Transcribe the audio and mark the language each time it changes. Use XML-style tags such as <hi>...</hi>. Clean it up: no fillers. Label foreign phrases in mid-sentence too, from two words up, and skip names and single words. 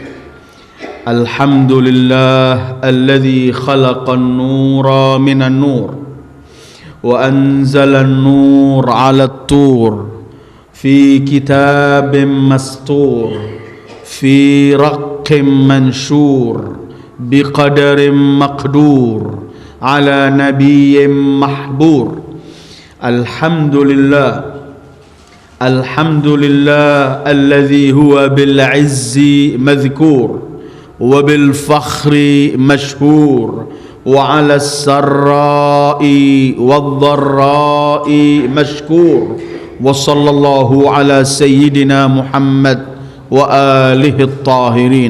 <ar>الحمد لله الذي خلق النور من النور وأنزل النور على الطور في كتاب مسطور في رق منشور بقدر مقدور على نبي محبور. الحمد لله الحمد لله الذي هو بالعز مذكور وبالفخر مشهور وعلى السراء والضراء مشكور وصلى الله على سيدنا محمد وآله الطاهرين.</ar>